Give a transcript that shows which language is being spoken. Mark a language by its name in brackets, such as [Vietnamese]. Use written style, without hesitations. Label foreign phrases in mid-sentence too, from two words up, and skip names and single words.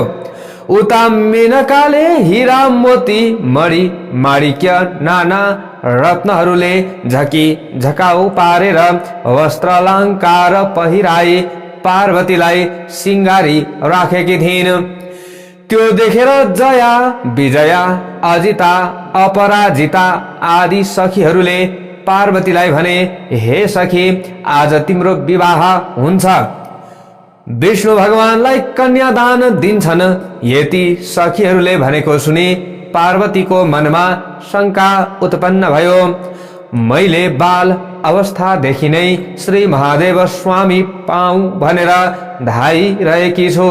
[Nepali] उता मेनकाले हीरा मोती मणि माणिक्य नाना रत्नहरूले झकाउ पारेर वस्त्र अलङ्कार पहिराई पार्वतीलाई सिंगारी राखेकी थिइन्। त्यो देखेर जया, विजया, अजिता, अपराजिता आदि सखीहरूले पार्वतीलाई भने, हे सखी, आज तिम्रो विवाह हुन्छ। विष्णु भगवानलाई कन्यादान दिन्छन्। यति सखीहरूले भनेको सुनि पार्वतीको मनमा शङ्का उत्पन्न भयो। मैले बाल अवस्थादेखि नै श्री महादेव स्वामी पाऊँ भनेर धाइरहेकी छु।